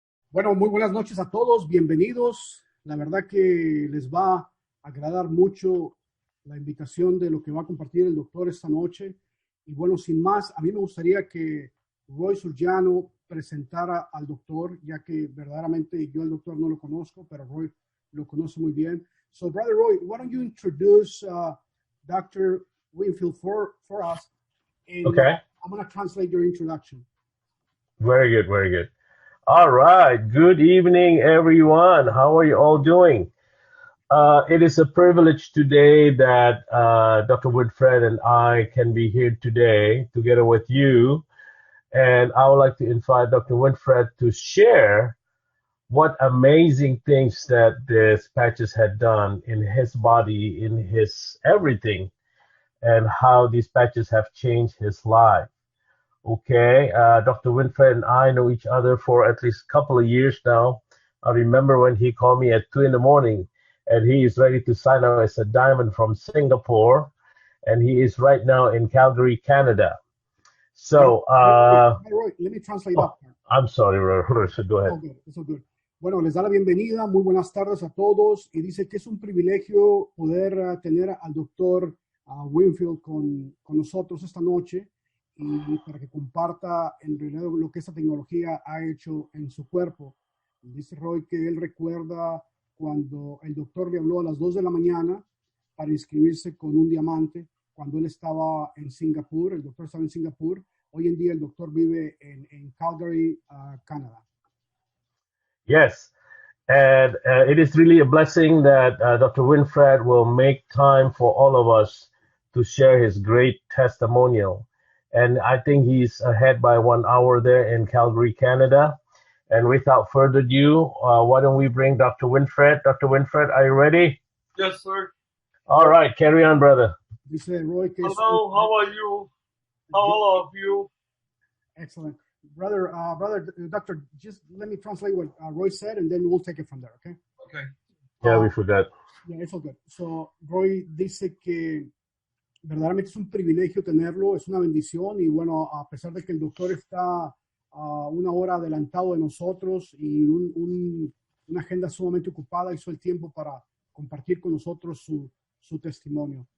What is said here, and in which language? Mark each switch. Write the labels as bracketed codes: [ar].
[es] Bueno, muy buenas noches a todos, bienvenidos. La verdad que les va a agradar mucho la invitación de lo que va a compartir el doctor esta noche. Y bueno, sin más, a mí me gustaría que Roy Surgiano presentara al doctor, ya que verdaderamente yo al doctor no lo conozco, pero Roy lo conoce muy bien. [en] So, Brother Roy, why don't you introduce Dr. Winfield for us? And Okay. I'm going to translate your introduction. Very good, very good. All right. Good evening, everyone. How are you all doing? It is a privilege today that Dr. Woodfred and I can be here today together with you. And I would like to invite Dr. Woodfred to share what amazing things that this patches had done in his body, in his everything, and how these patches have changed his life. Okay, Dr. Winfred and I know each other for at least a couple of years now. I remember when he called me at 2 in the morning and he is ready to sign up as a diamond from Singapore. And he is right now in Calgary, Canada. So, Roy, let me translate that. I'm sorry, go ahead. It's all good. [es] Bueno, les da la bienvenida, muy buenas tardes a todos y dice que es un privilegio poder tener al doctor Winfield con nosotros esta noche y para que comparta en realidad lo que esta tecnología ha hecho en su cuerpo. Dice Roy que él recuerda cuando el doctor le habló a las 2 de la mañana para inscribirse con un diamante cuando él estaba en Singapur, el doctor estaba en Singapur. Hoy en día el doctor vive en Calgary, Canadá. [en] Yes, and it is really a blessing that Dr. Winfred will make time for all of us to share his great testimonial. And I think he's ahead by 1 hour there in Calgary, Canada. And without further ado, why don't we bring Dr. Winfred? Dr. Winfred, are you ready? Yes, sir. All right, carry on, brother. Roy, hello, how are you? How are you? Excellent. Brother, Doctor, just let me translate what Roy said, and then we'll take it from there, okay? Okay. Yeah, we forgot. Yeah, it's all good. [es] So, Roy dice que verdaderamente es un privilegio tenerlo, es una bendición y bueno, a pesar de que el doctor está a 1 hora adelantado de nosotros y una agenda sumamente ocupada, hizo el tiempo para compartir con nosotros su testimonio.